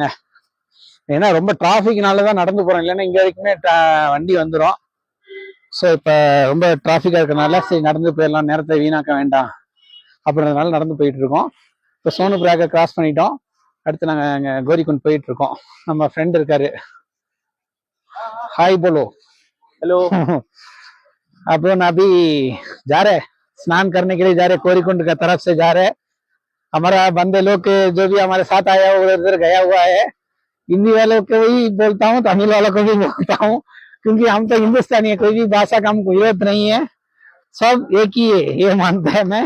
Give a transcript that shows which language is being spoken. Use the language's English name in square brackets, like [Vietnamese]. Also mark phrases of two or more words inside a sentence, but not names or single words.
[Tamil] ஏன்னா ரொம்ப டிராபிக்னாலதான் நடந்து போறோம், இல்லைன்னா இங்க வரைக்குமே வண்டி வந்துடும். ஸோ இப்ப ரொம்ப டிராபிக்கா இருக்கனால சரி நடந்து போயிடலாம், நேரத்தை வீணாக்க வேண்டாம் அப்படின்றதுனால நடந்து போயிட்டு இருக்கோம். இப்போ சோனு பிராக கிராஸ் பண்ணிட்டோம். அடுத்து நாங்க அங்க கோரிகுண்ட் போயிட்டு இருக்கோம். நம்ம ஃப்ரெண்ட் இருக்காரு, [Hindi] हाय बोलो। हेलो। अब ना अभी जा रहे स्नान करने के लिए, जा रहे कोरीकुंड का तरफ से जा रहे। हमारा बंदे लोग के जो भी हमारे साथ आया वो उधर गया हुआ है। हिंदी वालों को भी बोलता हूँ, तमिल वालों को भी बोलता हूँ, क्योंकि हम तो हिंदुस्तानी है, कोई भी भाषा का हमको जरूरत नहीं है, सब एक ही है, ये मानता है मैं।